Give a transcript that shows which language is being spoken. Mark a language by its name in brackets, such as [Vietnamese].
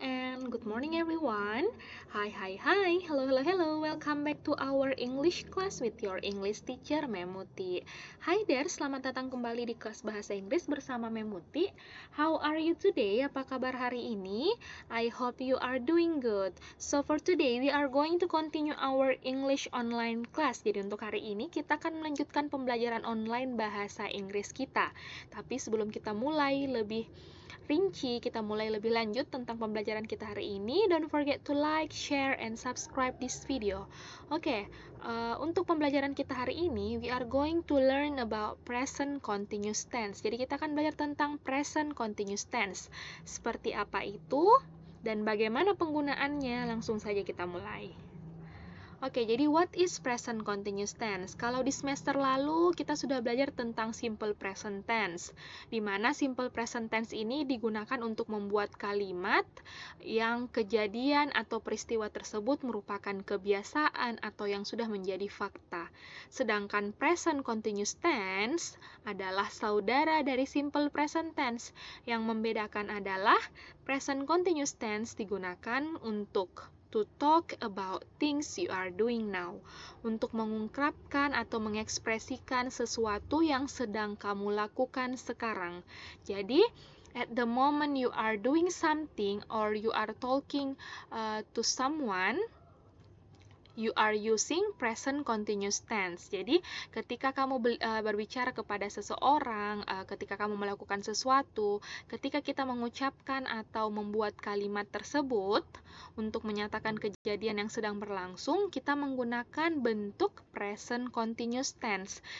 [English] And good morning everyone. Hi. Hello. Welcome back to our English class with your English teacher Memuti. [Indonesian] Hi there, selamat datang kembali di kelas bahasa Inggris bersama Memuti. [English] How are you today? [Indonesian] Apa kabar hari ini? [English] I hope you are doing good. So for today we are going to continue our English online class. [Indonesian] Jadi untuk hari ini kita akan melanjutkan pembelajaran online bahasa Inggris kita. Tapi sebelum kita mulai lebih rinci, kita mulai lebih lanjut tentang pembelajaran kita hari ini, [English] don't forget to like, share, and subscribe this video. Oke, [Indonesian] untuk pembelajaran kita hari ini, [English] we are going to learn about present continuous tense. [Indonesian] Jadi kita akan belajar tentang present continuous tense. Seperti apa itu dan bagaimana penggunaannya, langsung saja kita mulai. [English] Oke, jadi what is present continuous tense? [Indonesian] Kalau di semester lalu kita sudah belajar tentang simple present tense, di mana simple present tense ini digunakan untuk membuat kalimat yang kejadian atau peristiwa tersebut merupakan kebiasaan atau yang sudah menjadi fakta. Sedangkan present continuous tense adalah saudara dari simple present tense. Yang membedakan adalah present continuous tense digunakan untuk [English] to talk about things you are doing now, [Indonesian] untuk mengungkapkan atau mengekspresikan sesuatu yang sedang kamu lakukan sekarang. [English] Jadi, at the moment you are doing something or you are talking to someone, you are using present continuous tense. [Indonesian] Jadi, ketika kamu berbicara kepada seseorang, ketika kamu melakukan sesuatu, ketika kita mengucapkan atau membuat kalimat tersebut untuk menyatakan kejadian yang sedang berlangsung, kita menggunakan bentuk present continuous tense.